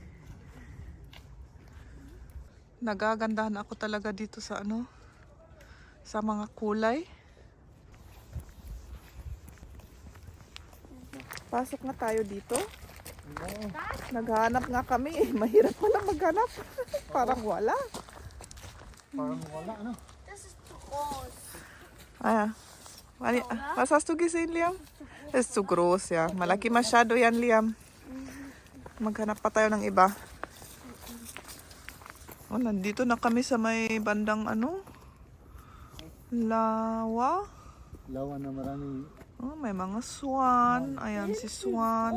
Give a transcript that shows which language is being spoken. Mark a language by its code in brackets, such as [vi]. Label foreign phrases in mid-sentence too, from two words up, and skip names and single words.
[tl] Nagagandahan ako talaga dito sa sa mga kulay. Pasok na tayo dito. Naghanap nga kami. Mahirap pala maghanap. Parang wala. [de] Das ist zu groß. Was hast du gesehen, Liam? Ist zu groß, ja. [tl] Malaki masyado yan, Liam. Maghanap pa tayo ng iba. Oh, nandito na kami sa may bandang lawa. Lawa na maraming... Oh, may mga swan. Ayan si swan.